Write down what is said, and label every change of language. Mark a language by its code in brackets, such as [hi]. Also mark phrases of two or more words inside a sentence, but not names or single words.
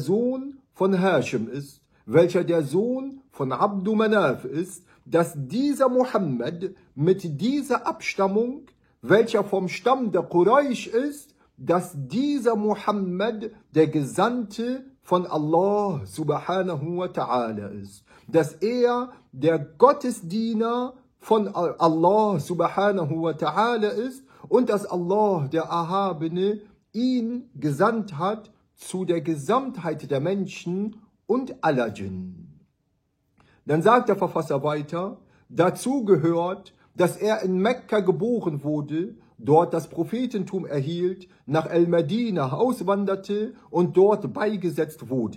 [de] Sohn von Hashim ist, welcher der Sohn von Abdu Manaf ist, dass dieser Muhammad mit dieser Abstammung, welcher vom Stamm der Quraysh ist, dass dieser Muhammad der Gesandte von Allah [ar] سبحانه وتعالى [de] ist, dass er der Gottesdiener von Allah [ar] سبحانه وتعالى [de] ist und dass Allah, der Erhabene, ihn gesandt hat zu der Gesamtheit der Menschen und aller Djinn. Dann sagt der Verfasser weiter, dazu gehört, dass er in Mekka geboren wurde, dort das Prophetentum erhielt, nach El-Medina auswanderte und dort beigesetzt wurde.